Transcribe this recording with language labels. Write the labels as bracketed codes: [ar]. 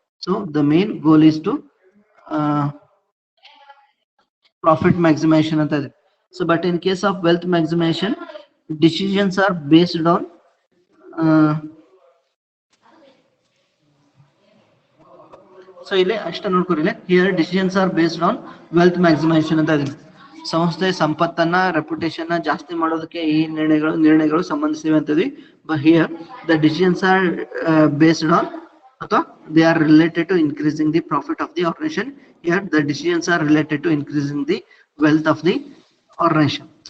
[en] So the main goal is to profit maximization [kn] anta ide. [en] So but in case of wealth maximization, decisions are based on so [kn] ಇಲ್ಲಿ ಅಷ್ಟೇ ನೋಡ್ಕೊರಿಲ್ಲ, [en] here decisions are based on wealth maximization [kn] ಅಂತ ಇದೆ. ಸಂಸ್ಥೆ ಸಂಪತ್ತನ್ನ reputation ಜಾಸ್ತಿ ಮಾಡೋದಕ್ಕೆ ಈ ನಿರ್ಣಯಗಳು ಸಂಬಂಧಿಸಿವೆ ಅಂತಿದ್ವಿ. [en] but here the decisions are based on [kn] ಅಥವಾ [en] they are related to increasing the profit of the organization. Here the decisions are related to increasing the wealth of the organization.